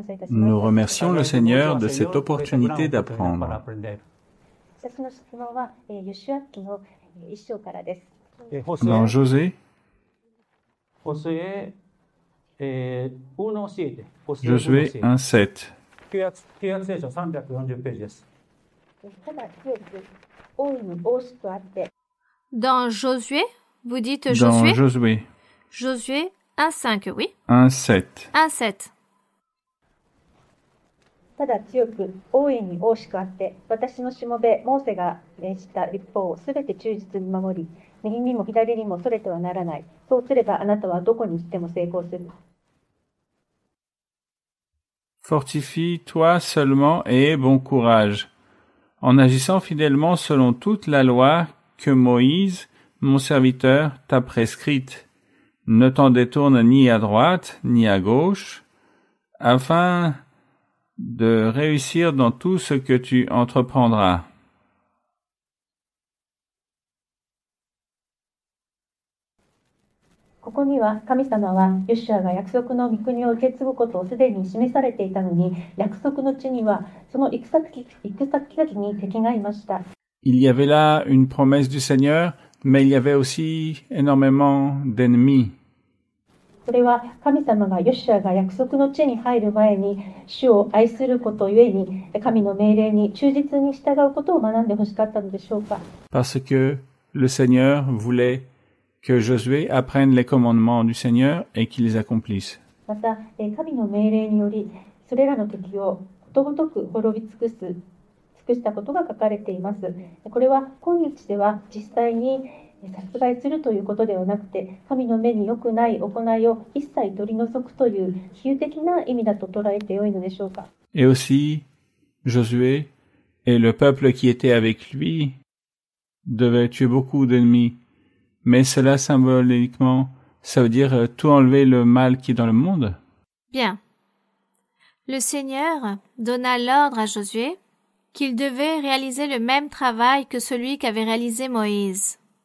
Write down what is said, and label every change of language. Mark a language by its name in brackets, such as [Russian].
[French] Nous remercions le Seigneur de cette opportunité d'apprendre. [Japanese] 私の質問は、ヨシュア記の一章からです。う。 [French] Dans José, [Japanese] ホスエ、1教えて。 [French] Josué 1:7. [Japanese] 旧約聖書340ページです。ただ強く大いに大しくあって、 [French] Dans Josué, vous dites Dans Josué Josué 1.5, oui. 1:7. 1.7. [Japanese] ただ強く大いに大しくあって、私のしもべモーセが命じた律法をすべて忠実に守り、右にも左にもそれてはならない。そうすればあなたはどこに行っても成功する。 [French] Fortifie-toi seulement et aie bon courage, en agissant fidèlement selon toute la loi que Moïse, mon serviteur, t'a prescrite. Ne t'en détourne ni à droite, ni à gauche, afin de réussir dans tout ce que tu entreprendras. [Japanese] ここには神様はヨシュアが約束の御国を受け継ぐことをすでに示されていたのに、約束の地にはその行く先々に敵がいました。 [French] Il y avait là une promesse du Seigneur, mais il y avait aussi énormément d'ennemis. [Japanese] それは神様がヨシュアが約束の地に入る前に主を愛することゆえに神の命令に忠実に従うことを学んでほしかったのでしょうか。 [French] Parce que le Seigneur voulait que Josué apprenne les commandements du Seigneur et qu'il les accomplisse. [Japanese] また神の命令によりそれらの敵をことごとく滅び尽くしたことが書かれています。これは今日では実際に殺害するということではなくて、神の目に良くない行いを一切取り除くという比喩的な意味だと捉えてよいのでしょうか。 [French] Et aussi, Josué et le peuple qui était avec lui devaient tuer beaucoup d'ennemis. Mais cela symboliquement, ça veut dire tout enlever le mal qui est dans le monde. Bien. Le Seigneur donna l'ordre à Josué qu'il devait réaliser le même travail que celui qu'avait réalisé Moïse.